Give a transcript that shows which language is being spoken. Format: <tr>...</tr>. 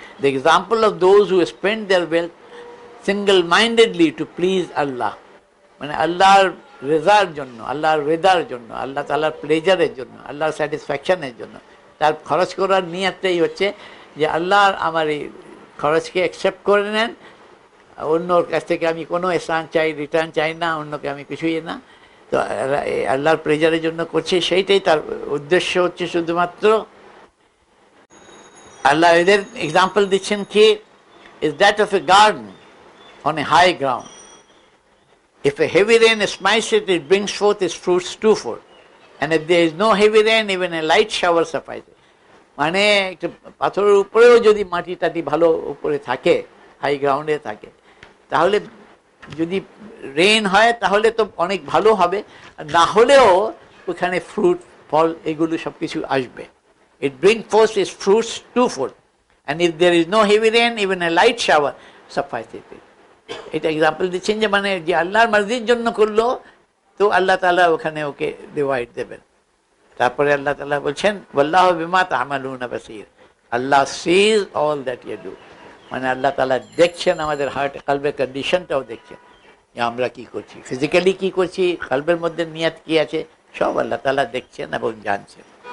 <en>The example of those who spend their wealth single-mindedly to please Allah,</en> <bn>মানে আল্লাহর রেজার জন্য, আল্লাহর রেদার জন্য, আল্লাহ তাআলার প্লেজারের জন্য, আল্লাহর স্যাটিসফ্যাকশনের জন্য, তার খরচ করার নিয়তটাই হচ্ছে যে আল্লাহ আমার এই খরচকে অ্যাকসেপ্ট করে নেন, অন্যর কাছ থেকে আমি কোনো এহসান চাই, রিটার্ন চাই না, অন্যকে আমি কিছুই না, তো আল্লাহর প্লেজারের জন্য করছে, সেইটাই তার উদ্দেশ্য হচ্ছে শুধুমাত্র। আল্লাহ এদের এক্সাম্পল দিচ্ছেন কি,</bn> <en>is that of a garden on a high ground. If a heavy rain smites it, it brings forth its fruits twofold. And if there is no heavy rain, even a light shower suffices.</en> <bn>মানে একটা পাথরের উপরেও যদি মাটি টাটি ভালো উপরে থাকে, high গ্রাউন্ডে থাকে, তাহলে যদি রেইন হয় তাহলে তো অনেক ভালো হবে, না হলেও ওখানে ফ্রুট, ফল, এগুলো সব কিছু আসবে।</bn> <en>It brings forth its fruits twofold. And if there is no heavy rain, even a light shower suffices.</en> <bn>এটা এক্সাম্পল দিচ্ছেন যে মানে যে আল্লাহর মার্জির জন্য করলো, তো আল্লাহ তাআলা ওখানে ওকে রিওয়ার্ড দেবেন। তারপরে আল্লাহ তাআলা বলছেন</bn> <ar>ওয়াল্লাহু বিমা তা'মালুনা বাসীর,</ar> <en>আল্লাহ sees all that you do,</en> <bn>মানে আল্লাহ তাআলা দেখছেন আমাদের হার্ট, কলবের কন্ডিশনটাও দেখছেন, যে আমরা কি করছি, ফিজিক্যালি কি করছি, কলবের মধ্যে নিয়ত কি আছে, সব আল্লাহ তাআলা দেখছেন এবং জানছেন।</bn>